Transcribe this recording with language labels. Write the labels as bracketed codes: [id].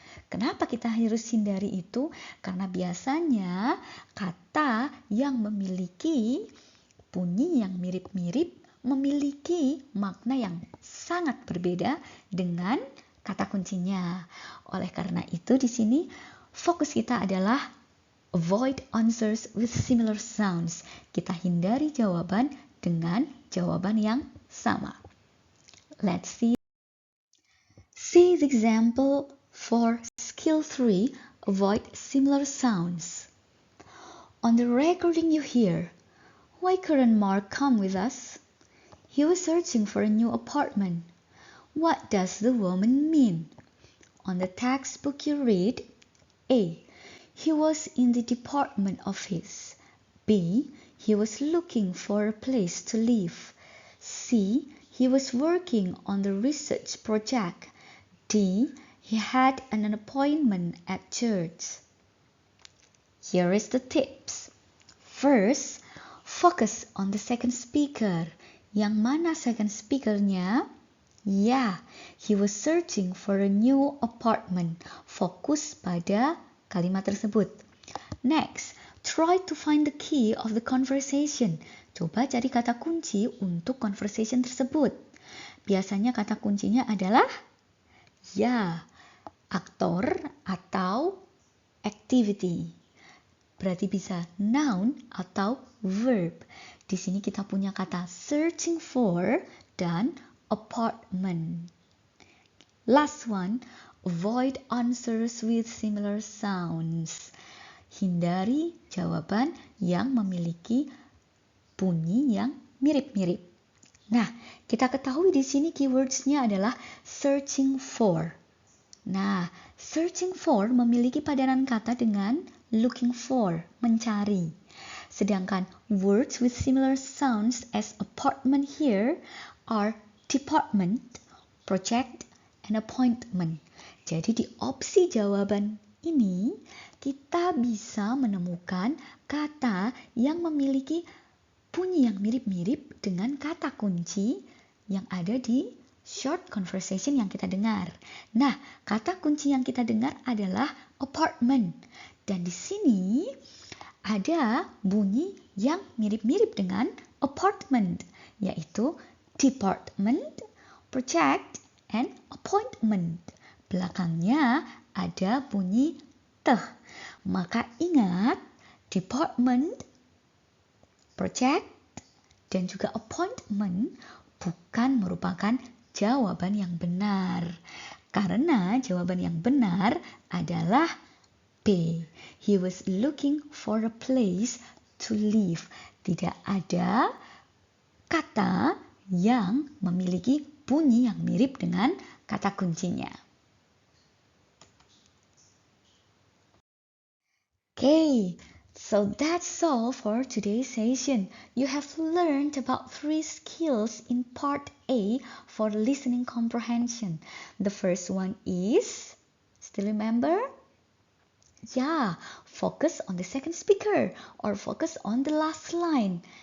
[id] Kenapa kita harus hindari itu? Karena biasanya kata yang memiliki bunyi yang mirip-mirip memiliki makna yang sangat berbeda dengan kata kuncinya. Oleh karena itu di sini fokus kita adalah [en] avoid answers with similar sounds. [id] Kita hindari jawaban dengan jawaban yang sama. [en] Let's see. See the example for skill 3, avoid similar sounds. On the recording you hear, why couldn't Mark come with us? He was searching for a new apartment. What does the woman mean? On the textbook you read, A. He was in the department office. B. He was looking for a place to live. C. He was working on the research project. D. He had an appointment at church. Here is the tips. First, focus on the second speaker. [id] Yang mana [en] second speakernya? Yeah, he was searching for a new apartment. [id] Fokus pada kalimat tersebut. [en] Next, try to find the key of the conversation. [id] Coba cari kata kunci untuk conversation tersebut. Biasanya kata kuncinya adalah ya, aktor atau activity. Berarti bisa noun atau verb. Di sini kita punya kata searching for dan apartment. [en] Last one, avoid answers with similar sounds. [id] Hindari jawaban yang memiliki bunyi yang mirip-mirip. Nah, kita ketahui di sini keywords-nya adalah searching for. Nah, searching for memiliki padanan kata dengan looking for, mencari. Sedangkan [en] words with similar sounds as apartment here are department, project, and appointment. [id] Jadi di opsi jawaban ini kita bisa menemukan kata yang memiliki bunyi yang mirip-mirip dengan kata kunci yang ada di short conversation yang kita dengar. Nah, kata kunci yang kita dengar adalah apartment. Dan di sini ada bunyi yang mirip-mirip dengan apartment, yaitu department, project, and appointment. Belakangnya ada bunyi teh. Maka ingat, department, project, dan juga appointment bukan merupakan jawaban yang benar. Karena jawaban yang benar adalah B. [en] He was looking for a place to live. [id] Tidak ada kata yang memiliki bunyi yang mirip dengan kata kuncinya. [en] Okay, so that's all for today's session. You have learned about 3 skills in part A for listening comprehension. The first one is, still remember? Yeah, focus on the second speaker or focus on the last line.